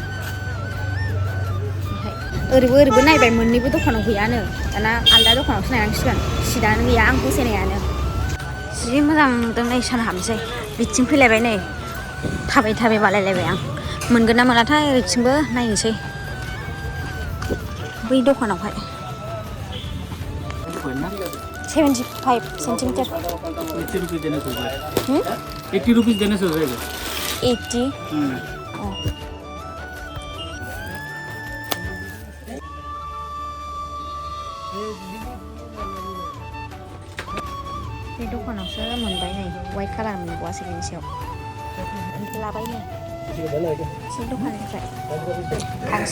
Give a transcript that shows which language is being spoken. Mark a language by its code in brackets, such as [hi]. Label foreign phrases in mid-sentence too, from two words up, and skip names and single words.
[brx] ओरैबो नायबाय मोननैबो दखानाव गैयानो दाना आलदा दखानावसो नायनांसिगोन शिटआनो गैया आं फसायनायानो जि मोजां नुदों नै सान हाबनोसै बिथिं फैलायबाय नै थाबाय बालायलायबाय आं मोनगोन ना मोनाथाय ओरैथिंबो नायनोसै बै दखानावहाय 75 सेंटीमीटर [hi] 80 रुपीस देने से हो जाएगा [brx] 80 बे दखानावसो मोनबाय नै [en] white colour [brx] मोनबावासै बेनि सायाव लाबाय नै एसे दखाननिफ्राय थांसै